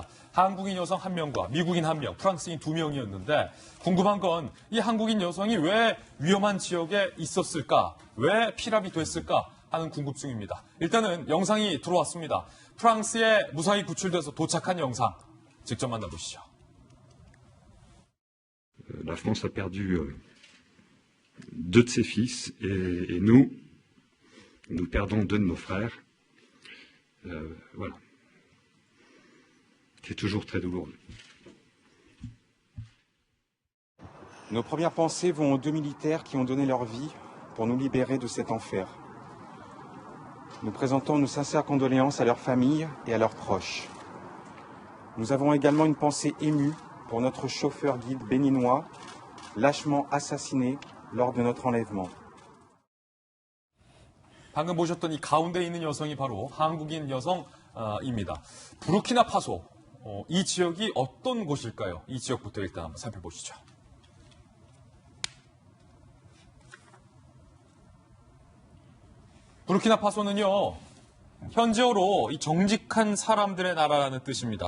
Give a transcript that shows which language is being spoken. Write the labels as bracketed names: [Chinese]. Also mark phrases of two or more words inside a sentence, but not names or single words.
[Korean] 한국인 여성 1명과 미국인 1명, 프랑스인 2명이었는데 궁금한 건 이 한국인 여성이 왜 위험한 지역에 있었을까? 왜 피랍이 됐을까? 하는 궁금증입니다. 일단은 영상이 들어왔습니다. 프랑스에 무사히 구출돼서 도착한 영상 직접 만나보시죠. [French] La France a perdu deux de ses fils et nous perdons deux de nos frères. Voilà. C'est toujours très douloureux. Nos premières pensées vont aux deux militaires qui ont donné leur vie pour nous libérer de cet enfer. Nous présentons nos sincères condoléances à leurs familles et à leurs proches. Nous avons également une pensée émue pour notre chauffeur-guide béninois, lâchement assassiné lors de notre enlèvement. [Korean] 방금 보셨던 이 가운데 있는 여성이 바로 한국인 여성입니다. 부르키나파소, 이 지역이 어떤 곳일까요? 이 지역부터 일단 한번 살펴보시죠. 부르키나파소는요, 현지어로 이 정직한 사람들의 나라라는 뜻입니다.